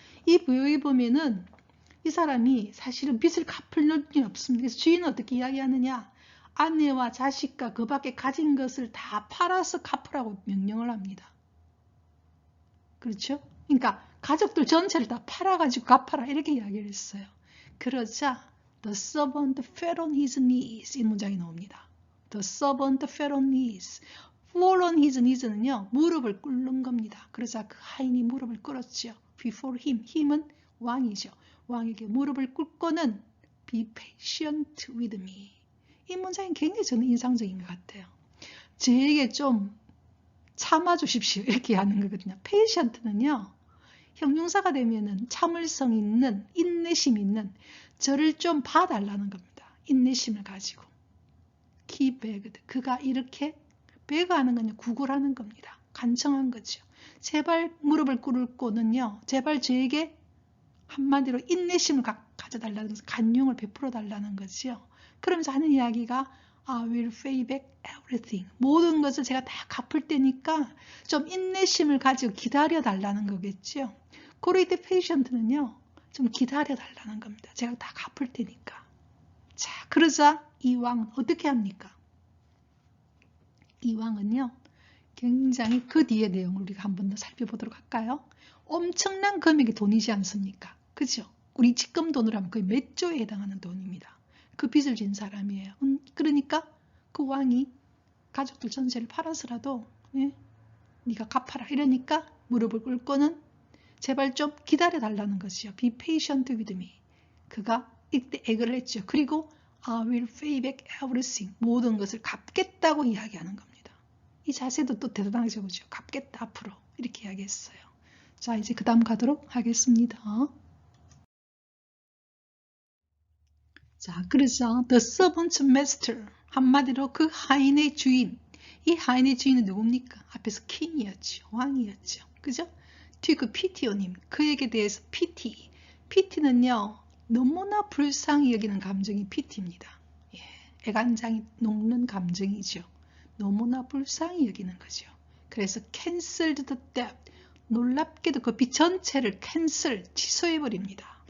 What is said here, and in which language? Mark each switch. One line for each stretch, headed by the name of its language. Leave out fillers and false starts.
Korean: 이 비유에 보면은 이 사람이 사실은 빚을 갚을 능력이 없습니다. 그래서 주인은 어떻게 이야기하느냐? 아내와 자식과 그 밖에 가진 것을 다 팔아서 갚으라고 명령을 합니다. 그렇죠? 그러니까 가족들 전체를 다 팔아가지고 갚아라 이렇게 이야기를 했어요. 그러자
English: The servant fell on his knees
Korean: 이 문장이 나옵니다.
English: The servant fell on his fall on his knees는요.
Korean: 무릎을 꿇는 겁니다. 그러자 그 하인이 무릎을 꿇었죠.
English: Before him, him은
Korean: 왕이죠. 왕에게 무릎을 꿇고는
English: Be patient with me.
Korean: 이 문장이 굉장히 저는 인상적인 것 같아요. 저에게 좀 참아주십시오. 이렇게 하는 거거든요. patient는요. 형용사가 되면은 참을성 있는, 인내심 있는 저를 좀 봐달라는 겁니다. 인내심을 가지고.
English: He begged.
Korean: 그가 이렇게 베그하는 건 구걸하는 겁니다. 간청한 거죠. 제발 무릎을 꿇고는요. 제발 저에게 한마디로 인내심을 가져달라는 것을 간용을 베풀어 달라는 거죠. 그러면서 하는 이야기가
English: I will pay back everything.
Korean: 모든 것을 제가 다 갚을 테니까 좀 인내심을 가지고 기다려 달라는 거겠죠.
English: Great patient는요.
Korean: 좀 기다려 달라는 겁니다. 제가 다 갚을 테니까. 자, 그러자 이 왕은 어떻게 합니까? 이 왕은요. 굉장히 그 뒤의 내용을 우리가 한 번 더 살펴보도록 할까요? 엄청난 금액의 돈이지 않습니까? 그죠? 우리 지금 돈으로 하면 거의 몇 조에 해당하는 돈입니다. 그 빚을 진 사람이에요. 그러니까 그 왕이 가족들 전체를 팔아서라도 네가 갚아라 이러니까 무릎을 꿇고는 제발 좀 기다려 달라는 것이요.
English: Be patient with me.
Korean: 그가 이때 애를 했죠.
English: 그리고 I will pay back everything.
Korean: 모든 것을 갚겠다고 이야기하는 겁니다. 이 자세도 또 대단하죠. 그죠? 갚겠다 앞으로 이렇게 이야기했어요. 자, 이제 그 다음 가도록 하겠습니다. 자, 그래서
English: the servant master
Korean: 한마디로 그 하인의 주인. 이 하인의 주인은 누굽니까? 앞에서 킹이었죠. 왕이었죠. 그죠? 뒤 그 피티오님 그에게 대해서 피티. 피티는요. 너무나 불쌍히 여기는 감정이 피티입니다. 예, 애간장이 녹는 감정이죠. 너무나 불쌍히 여기는 거죠. 그래서
English: cancelled the debt.
Korean: 놀랍게도 그 빚 전체를 취소해버립니다.